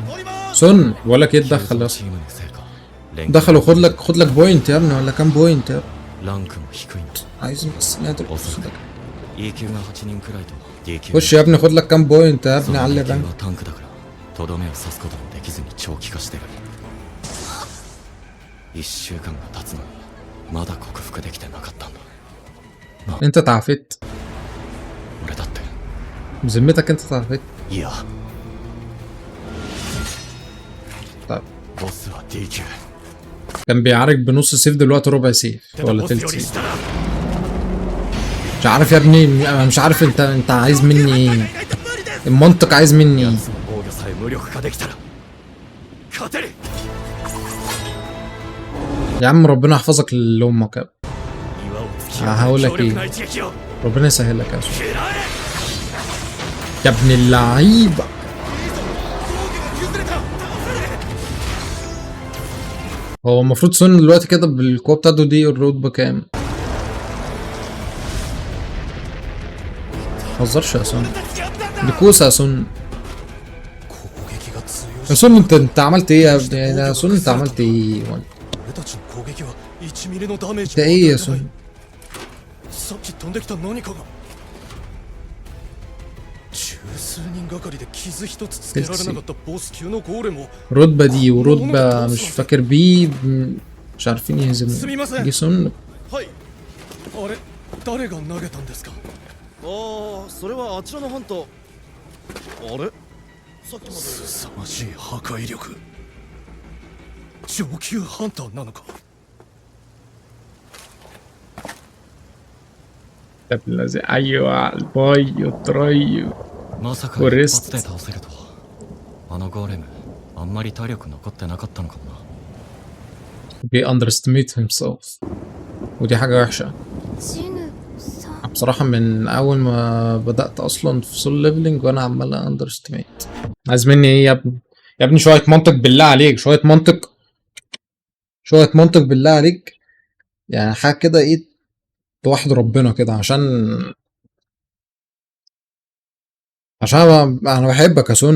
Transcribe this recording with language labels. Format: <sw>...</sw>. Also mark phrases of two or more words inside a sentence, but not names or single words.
<ar>سون بقول لك ايه، تدخل يا اسطى،</ar> <ja>チームのせいか。</ja> <ar>دخل وخد لك بوينت يا ابني، ولا كام بوينت يا ابني؟</ar> <ja>ランクも低いんだ。</ja> <ar>عايزين بس نقدر</ar> <ja>E 級が8人くらいと D 級</ja> <ar>خش يا ابني، خد لك كام بوينت يا</ar> <ja>そ</ja> <ar>ابني</ar> <ja>の</ja> <ar>علي</ar> <ja>2級</ja> <ar>الرانك.</ar> <ja>はタンクだからとどめを刺すこともできずに長期化してる。1週間が経つのにまだ克服できてなかったんだ。</ja> <ar>انت تعافيت</ar> <ja>俺だって</ja> <ar>بذمتك، انت تعافيت.</ar> <ja>いや</ja> <ar>طيب</ar> <ja>ボスは D 級。</ja> <ar>كان بيعارك بنص سيف، دلوقتي ربع سيف</ar> <ja>ただ</ja> <ar>ولا</ar> <ja>ボス</ja> <ar>تلت</ar> <ja>より</ja> <ar>سيف.</ar> <ja>下だ。</ja> <ar>مش عارف يا ابني، انا مش عارف انت عايز مني ايه. المنطق عايز مني ايه؟</ar> <ja>奴の防御さえ無力化できたら勝てる。</ja> <ar>يا عم ربنا يحفظك لامك يا ابني.</ar> <ja>岩を突き破</ja> <ar>هقول</ar> <ja>る</ja> <ar>لك</ar> <ja>強力な</ja> <ar>ايه</ar> <ja>一撃を</ja> <ar>ربنا يسهل لك يا سون</ar> <ja>食らえ。</ja> <ar>يا ابن اللعيبه. هو المفروض سون دلوقتي كده بالقوه بتاعته دي الرتبه كام؟ متهزرش يا سون، دي كوسه يا سون.</ar> <ja>攻撃が通用</ja> <ar>يا سون انت عملت ايه يا ابني؟ يا سون انت عملت ايه؟</ar> <ja>俺たちの攻撃は1ミリのダメージ</ja> <ar>انت</ar> <ja>も</ja> <ar>ايه</ar> <ja>与</ja> <ar>يا</ar> <ja>えてない</ja> <ar>سون؟</ar> <ja>さっき飛んできた何かが十数人がかりで傷一つつけられなかったボス級のゴーレムを</ja> <ar>الرتبه دي ورتبه مش فاكر بيه مش عارفين يهزموا جه سون.</ar> <ja>はいあれ誰が投げたんですかああそれはあちらのハンターあれさっきまですさまじい破壊力上級ハンターなのか</ja> <ar>يا ابن الذي ايوه الباي والتراي</ar> <ja>まさかこれ一発で倒せるとは。あのゴーレムあんまり体力残ってなかったのかもな。</ja> <ar>بي</ar> <en>underestimate himself</en> <ar>ودي حاجة وحشة.</ar> <ja>ジヌさん</ja> <ar>بصراحة من أول ما بدأت أصلا في سول ليفلينج وأنا عمال underestimate. عايز مني إيه يا ابني؟ يا ابني شوية منطق بالله عليك، شوية منطق، شوية منطق بالله عليك. يعني حاجة كده إيه توحد ربنا كده عشان أنا بحبك يا سون.</ar>